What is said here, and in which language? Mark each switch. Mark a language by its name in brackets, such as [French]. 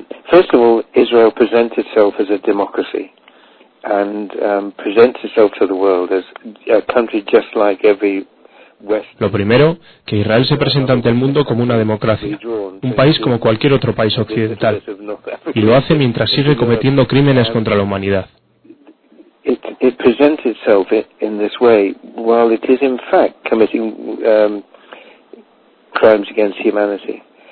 [English] First of all, Israel presents itself as a democracy and presents itself to the world as a country just like every West. [Spanish] Lo primero, que Israel se presenta ante el mundo como una democracia, un país como cualquier otro país occidental, y lo hace mientras sigue cometiendo crímenes contra la humanidad. [English] It presents itself in this way while it is in fact committing crimes against humanity.